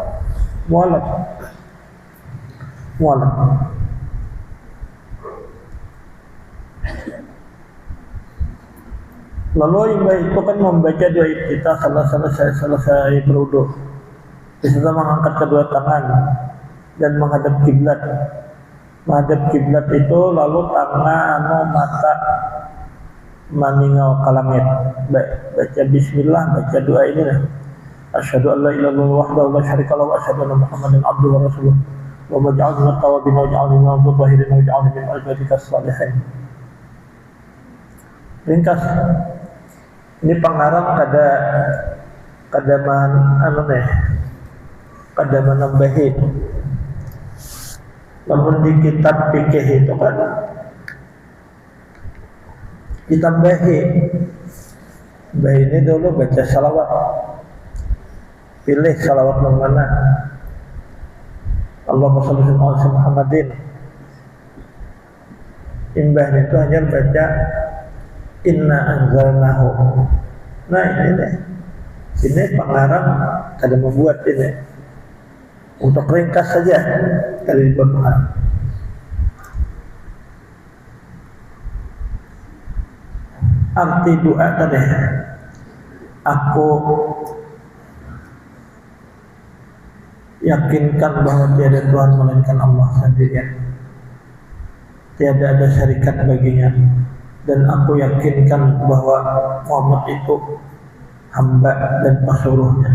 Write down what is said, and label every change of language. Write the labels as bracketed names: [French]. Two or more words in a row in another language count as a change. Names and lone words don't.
[Banjar] Lalu itu kan membaca doa kita selesai berwudu. Kita mengangkat kedua tangan dan menghadap kiblat. Menghadap kiblat itu lalu tangan mata maningau ke langit. Baca bismillah, baca doa ini lah. [Arabic] أشهد أن لا إله إلا الله وحده لا شريك له وأشهد أن محمدا عبده ورسوله. واجعلنا من التوابين واجعلنا من المتطهرين واجعلنا من عبادك الصالحين. [Banjar] Ringkas. Ini pengarang kada menambahi. Namun di kitab fikih itu kan ditambahi. Ini dulu baca salawat. Pilih salawat yang mana. [Arabic] اللهم صل على محمد. [Banjar] Imbah itu hanya baca [Arabic] إنا أنزلناه. [Banjar] Nah ini pengarang kada membuat ini untuk ringkas saja dari Quran. Arti doa tadi, aku yakinkan bahwa tiada Tuhan melainkan Allah sendirian, tiada ada syarikat baginya, dan aku yakinkan bahwa Muhammad itu hamba dan pesuruhnya.